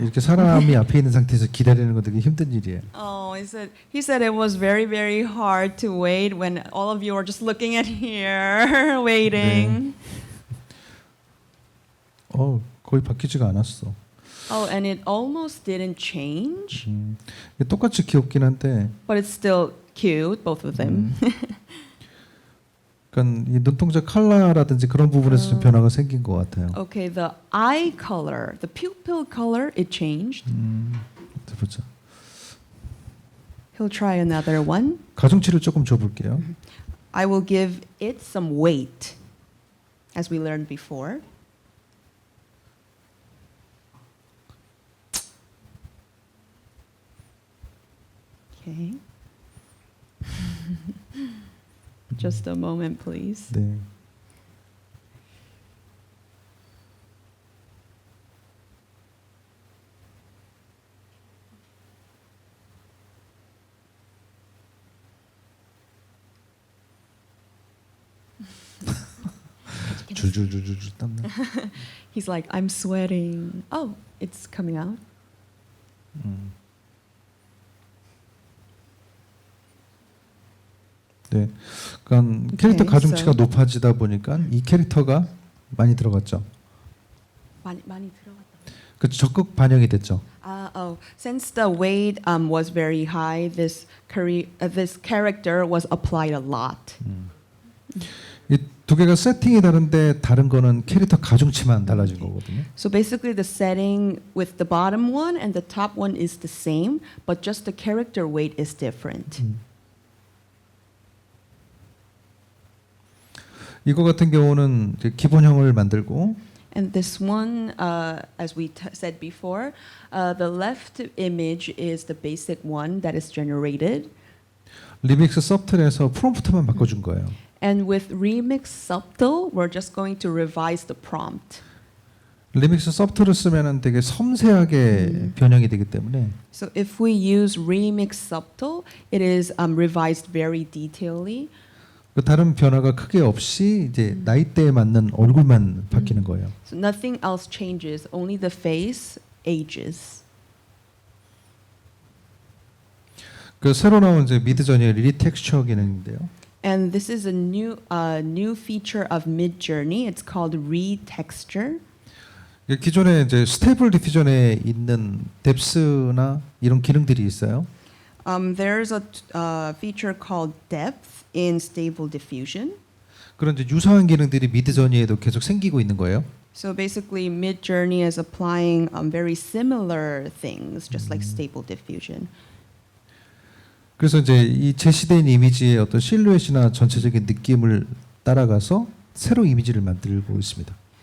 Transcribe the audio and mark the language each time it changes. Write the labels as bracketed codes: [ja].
[ko] 이렇게 사람이 앞에 있는 상태에서 기다리는 건 되게 힘든 일이에요. [en] Oh, he said it was very, very hard to wait when all of you are just looking at here, waiting. [ko] 거의 바뀌지가 않았어. [en] Oh, and it almost didn't change, [ko] 똑같이 귀엽긴 한데, [en] but it's still cute, both of them. [ko] 그러니까 이 눈동자 컬러라든지 그런 부분에서 좀 변화가 생긴 것 같아요. [en] Okay, the eye color, the pupil color, it changed. [ko] 보자. [en] He'll try another one. [ko] 가중치를 조금 줘볼게요. [en] I will give it some weight, as we learned before. Okay. Just a moment, please. [ko] 네. 줄줄줄줄 땀나. [en] He's like, I'm sweating. Oh, it's coming out. [ko] 네. 그러니까 캐릭터 [en] Okay, [ko] 가중치가 [en] so- [ko] 높아지다 보니까 이 캐릭터가 많이 들어갔죠. 많이 들어갔다. 그 적극 반영이 됐죠. [en] Since the weight was very high, this character was applied a lot. [ko] 두 개가 세팅이 다른데 다른 거는 캐릭터 가중치만 달라진 거거든요. [en] So basically, the setting with the bottom one and the top one is the same, but just the character weight is different. [ko] 이거 같은 경우는 이제 기본형을 만들고 [en] And this one, as we said before, the left image is the basic one that is generated. [ko] 리믹스 서브틀에서 프롬프트만 바꿔준 거예요. [en] And with Remix Subtle, we're just going to revise the prompt. [ko] 리믹스 서브틀을 쓰면은 되게 섬세하게 변형이 되기 때문에 [en] So if we use Remix Subtle, it is revised very detailedly. [ko] 그 다른 변화가 크게 없이 이제 나이대에 맞는 얼굴만 바뀌는 거예요. [en] So nothing else changes, only the face ages. [ko] 그 새로 나온 이제 미드저니의 리텍스처 기능인데요. [en] And this is a new feature of Midjourney. It's called Retexture. [ko] 기존에 이제 스테이블 디퓨전에 있는 뎁스나 이런 기능들이 있어요. [en] There's a feature called Depth in Stable Diffusion. [ko] 그런 이제 유사한 기능들이 미드저니에도 계속 생기고 있는 거예요. [en] So basically, Midjourney is applying very similar things, just like Stable Diffusion. [ko] 그래서 이제 이 제시된 이미지의 어떤 실루엣이나 전체적인 느낌을 따라가서 새로 이미지를 만들고 있습니다.